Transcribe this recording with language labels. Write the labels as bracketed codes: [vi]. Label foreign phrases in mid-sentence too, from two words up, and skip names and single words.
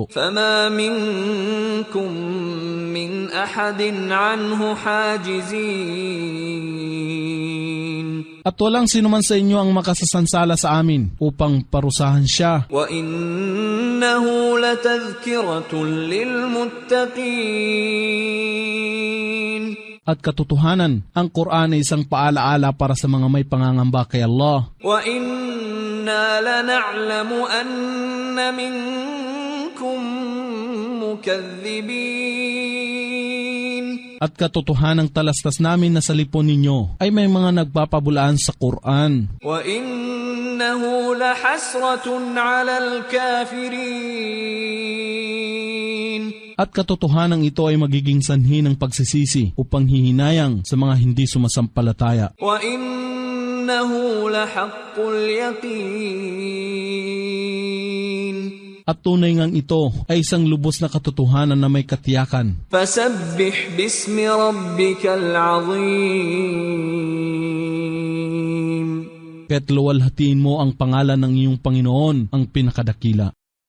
[ar] فما منكم من أحد عنه حاجزين [tl] At walang sinuman sa inyo ang makasasansala sa amin upang parusahan siya. [ar] وإنه لتذكرة للمتقين [tl] At katotohanan, ang Qur'an ay isang paalaala para sa mga may pangangamba kay Allah. [ar] وإنا لنعلم أن منكم مكذبين [tl] At katotohanang talastas namin na sa lipon ninyo ay may mga nagpapabulaan sa Qur'an. [ar] وإنه لحسرة على الكافرين [tl] At katotohanang ito ay magiging sanhi ng pagsisisi upang hihinayang sa mga hindi sumasampalataya. [ar] وإنه لحق اليقين [tl] At tunay ngang ito ay isang lubos na katotohanan na may katiyakan. [ar] فسبح باسم ربك العظيم [tl] Kaya't luwalhatiin mo ang pangalan ng iyong Panginoon, ang pinakadakila.